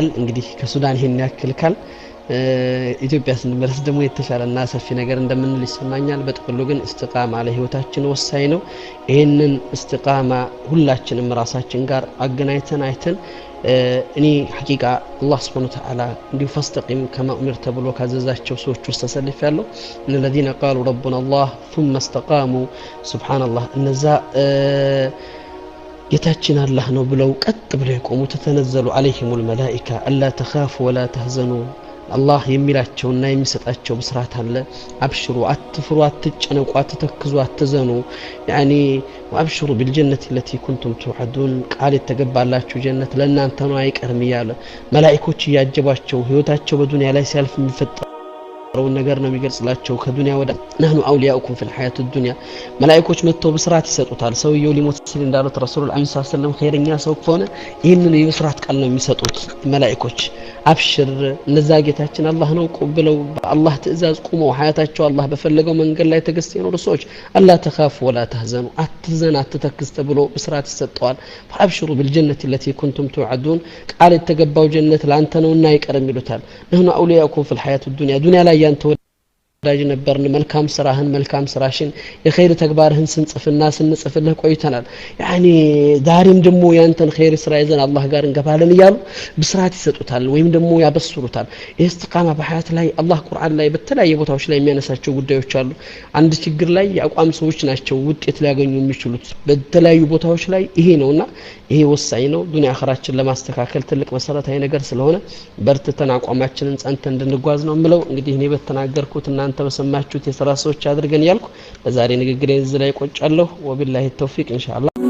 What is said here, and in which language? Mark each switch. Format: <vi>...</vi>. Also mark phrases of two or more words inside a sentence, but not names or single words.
<am>እንግዲህ ከሱዳን ይሄን ያክል ካል ኢትዮጵያ ስንመለስ ደግሞ የተሻለና ሰፊ ነገር እንደምንል ይሰማኛል። በጥቅሉ ግን እስቲቃማ ለህይወታችን ወሳኝ ነው። ይሄንን እስቲቃማ ሁላችንም ራሳችን ጋር አገናኝተን አይተን እኔ ሐቂቃ አላህ</am> <ar>سبحانه وتعالى</ar> <am>እንዲሁ</am> <ar>فاستقم كما أمرت</ar> <am>ብሎ ካዘዛቸው ሰዎች ውስጥ ተሰልፌያለሁ።</am> <ar>الذين قالوا ربنا الله ثم استقاموا سبحان الله</ar> <am>እነዛ ጌታችን አላህ ነው ብለው ቀጥ ብለው የቆሙ ተተነዘሉ</am> <ar>عليهم الملائكة الا تخافوا ولا تحزنوا الله</ar> <am>የሚላቸውና የሚሰጣቸው ብስራት አለ። አብሽሩ አትፍሩ አትጨነቁ አትተክዙ አትዘኑ</am> <ar>يعني وابشروا بالجنة التي كنتم توعدون</ar> <am>ቃል የተገባላችሁ ጀነት ለእናንተ ነው አይቀርም ይያለ መላእክቶች ያጀቧቸው ህይወታቸው በዱንያ ላይ ሲያልፍ የሚፈጠረው ነገር ነው የሚገልጽላቸው። ከዱንያ ወደ</am> <ar>نحن اولياؤكم في الحياة الدنيا</ar> <am>መላእክቶች መጥተው ብስራት ይሰጡታል። ሰውየው ሊሞት ሲል እንዳሉት ረሱላህ</am> <ar>صلى الله عليه وسلم</ar> <am>ኸይረኛ ሰው ከሆነ ይህንን የብስራት ቃል ነው የሚሰጡት መላእክቶች። አብሽር እነዛ ጌታችን አላህ ነው ብለው በአላህ ትእዛዝ ቆመው ሐያታቸው አላህ በፈለገው መንገድ ላይ ተገዝተው የኖሩ ሰዎች</am> <ar>ألا تخافوا ولا تحزنوا</ar> <am>አትዘን አትተክዝ ተብሎ ብስራት ይሰጠዋል።</am> <ar>فابشروا بالجنة التي كنتم توعدون</ar> <am>ቃል የተገባው ጀነት ላንተ ነውና አይቀርም ይሉታል።</am> <ar>نحن اولياؤكم في الحياة الدنيا</ar> <am>ዱንያ ላይ ያንተ ወዳጅ ነበርን መልካም ስራህን መልካም ስራሽን የኸይር ተግባርህን ስንጽፍና ስንጽፍልህ ቆይተናል። ያኒ ዛሬም ደግሞ ያንተን ኸይር ስራ ይዘን አላህ ጋር እንገባለን ይያሉ ብስራት ይሰጡታል ወይም ደግሞ ያበስሩታል። ኢስቲቃማ በሐያት ላይ አላህ ቁርአን ላይ በተለያየ ቦታዎች ላይ የሚያነሳቸው ጉዳዮች አሉ። አንድ ችግር ላይ ያቋም ሰዎች ናቸው ውጤት ሊያገኙ የሚችሉት በተለያዩ ቦታዎች ላይ ይሄ ነውና ይሄ ወሳኝ ነው። ዱንያ አኺራችን ለማስተካከል ትልቅ መሰረታዊ ነገር ስለሆነ በርትተን አቋማችንን ጸንተን እንድንጓዝ ነው የምለው። እንግዲህ እኔ በተናገርኩት እናንተ በሰማችሁት የሥራ ሰዎች አድርገን ያልኩ ለዛሬ ንግግሬን እዚህ ላይ ቆጫለሁ።</am> <ar>وبالله التوفيق إن شاء الله።</ar>